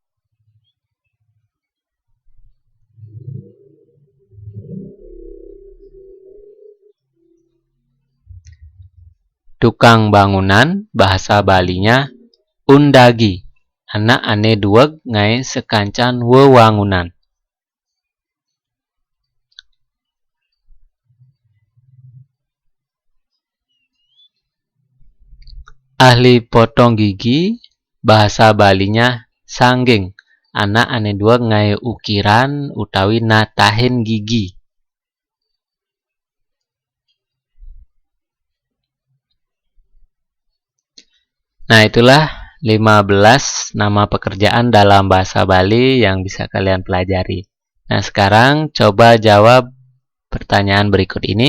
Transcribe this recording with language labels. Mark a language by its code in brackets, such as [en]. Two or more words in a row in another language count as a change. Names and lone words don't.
[id] Tukang bangunan bahasa Balinya undagi. [ban] Anak ane dueg ngai sekancan wewangunan. [id] Ahli potong gigi bahasa Balinya sanggeng. [ban] Anak ane dueg ngai ukiran utawi natahin gigi. [id] Nah, itulah 15 nama pekerjaan dalam bahasa Bali yang bisa kalian pelajari. Nah, sekarang coba jawab pertanyaan berikut ini.